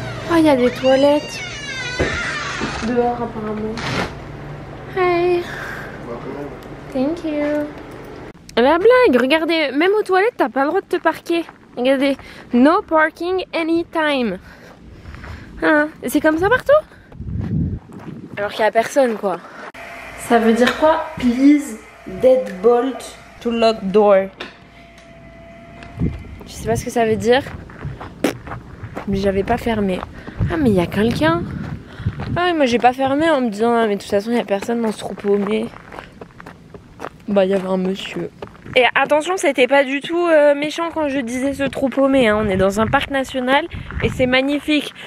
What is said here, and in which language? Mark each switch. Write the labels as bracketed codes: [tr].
[fr] Oh, il y a des toilettes. Dehors, apparemment. Hey. [en] Thank you. [fr] La blague, regardez, même aux toilettes, t'as pas le droit de te parquer. Regardez, [en] no parking anytime. [fr] Hein, c'est comme ça partout? Alors qu'il y a personne, quoi. Ça veut dire quoi? [en] Please deadbolt to lock door. [fr] Je sais pas ce que ça veut dire. Mais j'avais pas fermé. Ah, mais il y a quelqu'un. Ah, moi j'ai pas fermé en me disant, ah, mais de toute façon il y a personne dans ce troupeau. Mais bah, il y avait un monsieur. Et attention, c'était pas du tout méchant quand je disais ce trou paumé, hein. On est dans un parc national et c'est magnifique.